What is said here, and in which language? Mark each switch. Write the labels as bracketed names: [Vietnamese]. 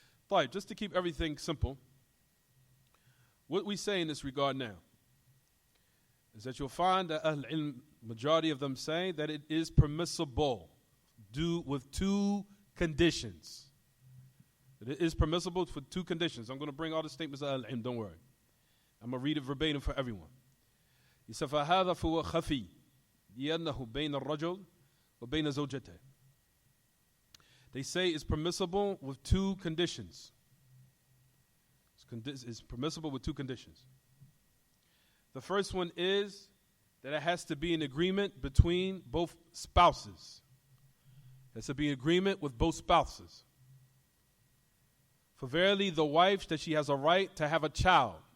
[English] But just to keep everything simple, what we say in this regard now is that you'll find that Ahl-Ilm, majority of them say that it is permissible, with two conditions. It is permissible for two conditions. I'm going to bring all the statements of Ahl-Ilm, don't worry. I'm going to read it verbatim for everyone. He said, [Arabic] فَهَذَا فُوَ خَفِي لِأَنَّهُ بَيْنَ الرَّجُلِ وَبَيْنَ زَوْجَتِهِ. [English] They say it's permissible with two conditions. It's permissible with two conditions. The first one is that it has to be an agreement between both spouses. It has to be an agreement with both spouses. For verily the wife, that she has a right to have a child.